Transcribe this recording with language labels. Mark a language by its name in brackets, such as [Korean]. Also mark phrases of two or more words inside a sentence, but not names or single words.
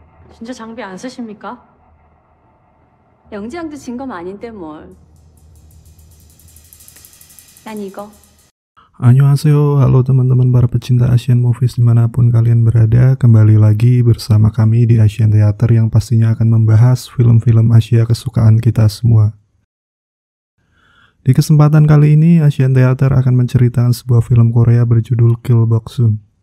[Korean] 진짜 장비 안 쓰십니까? 영지양도 진 거 아닌데 뭘. 난 이거. Annyeonghaseyo, [Indonesian] halo teman-teman para pecinta [English] Asian Movies [Indonesian] dimanapun kalian berada. Kembali lagi bersama kami di Asian Theater yang pastinya akan membahas film-film Asia kesukaan kita semua. Di kesempatan kali ini, Asian Theater akan menceritakan sebuah film Korea berjudul Kill Boksun.